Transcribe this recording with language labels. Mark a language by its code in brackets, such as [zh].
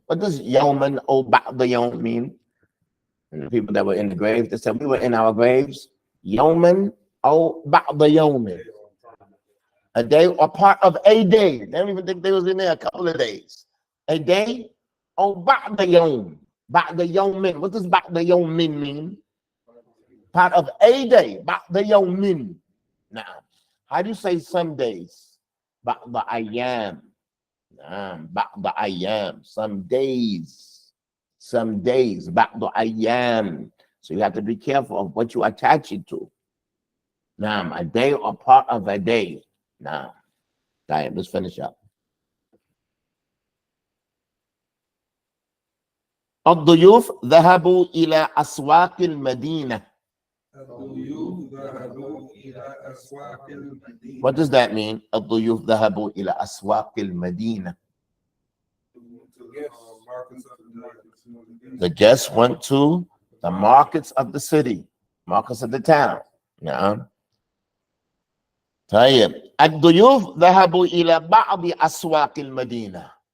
[en] What does [ar] يوما أو بعض يوم [en] mean? And the people that were in the graves, they said we were in our graves. [ar] يوما أو بعض يوم. [en] A day or part of a day. They don't even think they was in there a couple of days. A day or [ar] بعض يوم. بعض يوم. [en] What does [ar] بعض يوم [en] mean? Part of a day. [ar] بعض يوم. [en] Now, how do you say some days? [ar] بعض أيام. بعض أيام. [en] Some days. Some days. [ar] بعض أيام. [en] So you have to be careful of what you attach it to. Now, a day or part of a day. Now, let's finish up. [ar] الضيوف ذهبوا إلى أسواق المدينة. [en] What does that mean? [ar] الضيوف ذهبوا إلى أسواق المدينة. [en] The guests went to the markets of the city, markets of the town. [ar] نعم. طيب الضيوف ذهبوا إلى بعض أسواق المدينة.